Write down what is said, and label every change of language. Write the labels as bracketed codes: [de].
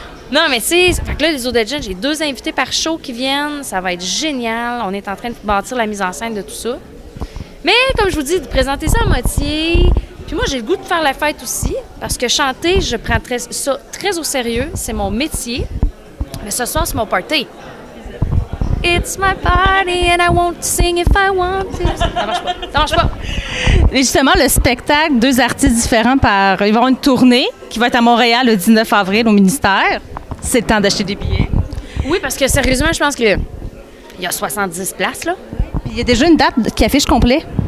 [fr] Non, mais tu sais, fait que là, les Auditions, j'ai 2 invités par show qui viennent. Ça va être génial. On est en train de bâtir la mise en scène de tout ça. Mais, comme je vous dis, de présenter ça à moitié. Puis moi, j'ai le goût de faire la fête aussi. Parce que chanter, je prends ça très au sérieux. C'est mon métier. Mais ce soir, c'est mon party. [en] It's my party and I won't sing if I want to. [fr] Ça marche pas. Et justement, le spectacle, 2 artistes différents ils vont avoir une tournée qui va être à Montréal le 19 avril au ministère. C'est le temps d'acheter des billets. Oui, parce que sérieusement, je pense qu'il y a 70 places, là. Puis il y a déjà une date qui affiche complet.